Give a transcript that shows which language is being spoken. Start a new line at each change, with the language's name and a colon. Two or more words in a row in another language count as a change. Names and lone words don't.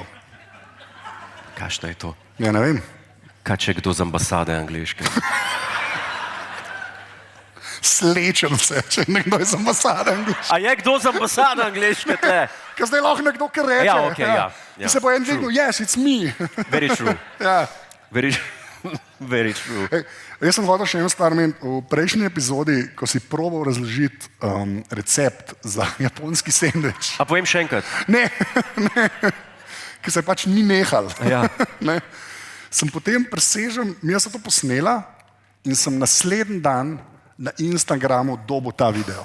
Slovenian: Kakšno je to? Ja, ne vem. Kaj če kdo z ambasade angleške? Slečem se, če je nekdo iz ambasade angleške. A je kdo z ambasade angleške tle? Ker zdaj lahko nekdo kar reče. Ja, okej, ja. In se bo en dvignil,
English: yes, it's me. Very true.
Slovenian: Ja.
English: Very true.
Slovenian: Ej, jaz sem hotel še eno stvar meniti. V prejšnji epizodi, ko si probal razložiti recept za japonski sendvič. A povem še enkrat? Ne, ki se pač ni nehal. Ja. Ne. Sem potem presežen, jaz sem to posnela in sem naslednji dan na Instagramu dobil ta video.